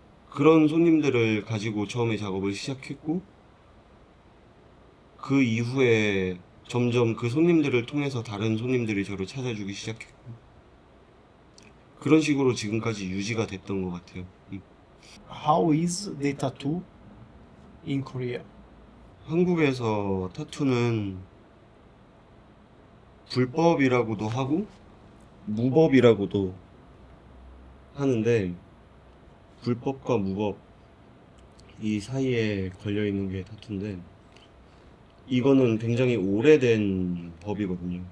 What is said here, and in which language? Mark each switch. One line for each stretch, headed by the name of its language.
Korean: 그런 손님들을 가지고 처음에 작업을 시작했고, 그 이후에 점점 그 손님들을 통해서 다른 손님들이 저를 찾아주기 시작했고, 그런 식으로 지금까지 유지가 됐던 것 같아요.
English: How is the tattoo in Korea?
Korean: 한국에서 타투는 불법이라고도 하고 무법이라고도 하는데, 불법과 무법 이 사이에 걸려 있는 게 타투인데, 이거는 굉장히 오래된 법이거든요.